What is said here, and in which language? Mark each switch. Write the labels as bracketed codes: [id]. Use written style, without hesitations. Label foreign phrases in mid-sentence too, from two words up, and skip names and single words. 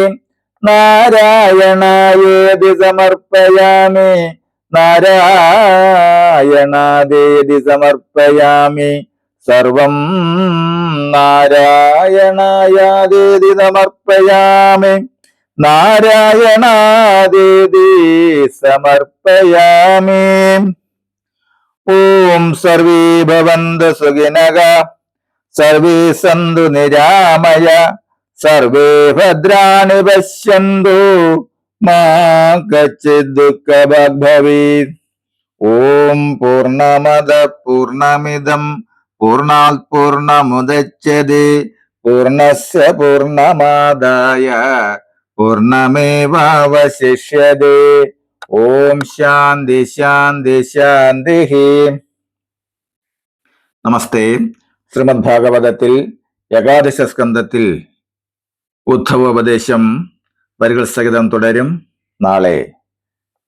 [sa] നാരായണായേതി സമർപ്പയാമി നാരായണാദേതി സമർപ്പയാമി സർവം നാരായണായാദേതി സമർപ്പയാമി നാരായണാദേതി സമർപ്പയാമി. ഓം സർവേ ഭവന്തു സുഖിനഃ സർവേ സന്തു നിരാമയ സർവേ ഭദ്രാണി പശ്യന്തു മാ കശ്ചിത് ദുഃഖഭാഗ് ഭവേത്. ഓം പൂർണ്ണമദ പൂർണ്ണമിദം പൂർണ്ണാത് പൂർണ്ണമുദച്യത്തെ പൂർണ്ണസ്യ പൂർണ്ണമാദായ പൂർണ്ണമേവാവശിഷ്യത്തെ. ഓം ശാന്തി ശാന്തി ശാന്തി. [ml] നമസ്തേ. ശ്രീമദ് ഭാഗവതത്തിൽ ഏകാദശ സ്കന്ധത്തിൽ ഉദ്ധവോപദേശം വരികൾ സഹിതം തുടരും നാളെ.